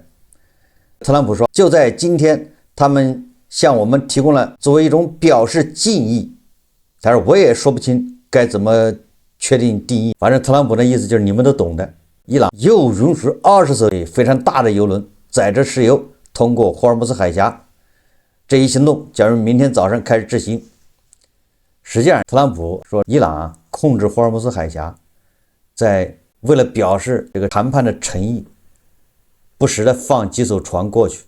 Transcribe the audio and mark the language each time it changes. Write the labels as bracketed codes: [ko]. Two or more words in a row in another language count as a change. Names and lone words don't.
[zh] 特朗普說，就在今天，他們向我們提供了作為一種表示敬意。他說我也說不清該怎麼確定定義，反正特朗普的意思就是你們都懂的。伊朗又允許20艘非常大的油輪載着石油通過霍爾木茲海峽，這一行動將於明天早上開始執行。實際上，特朗普說，伊朗控制霍爾木茲海峽，在為了表示這個談判的誠意，不時的放幾艘船過去。